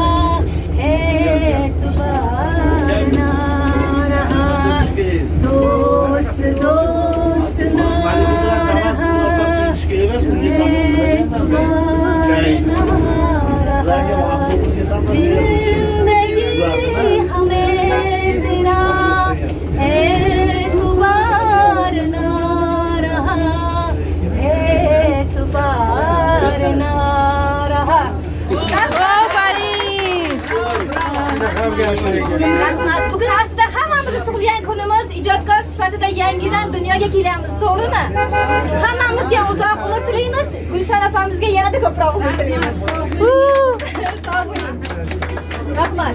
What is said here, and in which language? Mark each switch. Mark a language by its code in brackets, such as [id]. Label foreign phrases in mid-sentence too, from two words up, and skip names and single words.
[hi] एतबार ना रहा, दोस्त ना रहा, जिंदगी हमें तेरा एतबार ना रहा, एतबार ना रहा. [uz] Rahmat. Bugun aslida hammamiz tug'ilgan kunimiz, ijodkor sifatida yangidan dunyoga kelamiz, to'g'rimi? Hammamizga uzoq umr tilaymiz, Gulshan opamizga yanada ko'proq umr tilaymiz. Sog' bo'ling. Rahmat.